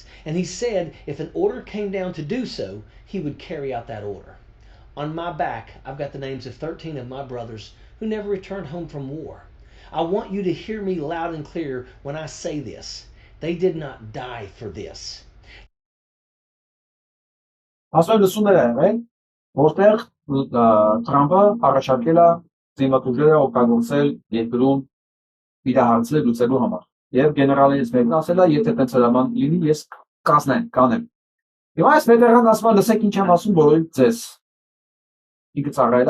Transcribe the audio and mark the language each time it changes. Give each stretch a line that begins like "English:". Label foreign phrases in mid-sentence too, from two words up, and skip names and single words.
English: And he said if an order came down to do so, he would carry out that order. On my back, I've got the names of 13 of my brothers who never returned home from war. I want you to hear me loud and clear when I say this. They did not die for this.
Armenian: Որտեղ Թրամփը առաջարկել է զինվորները օգտագործել երկրում իրահարցել լուծելու համար։ Եվ գեներալներից մեկն ասել է, եթե տենց հրաման լինի, ես կանեմ։ Հիմա այս վետերանն ասում է, լսեք ինչ եմ ասում բոլորի ձեզ։ Ինքը ծառայել է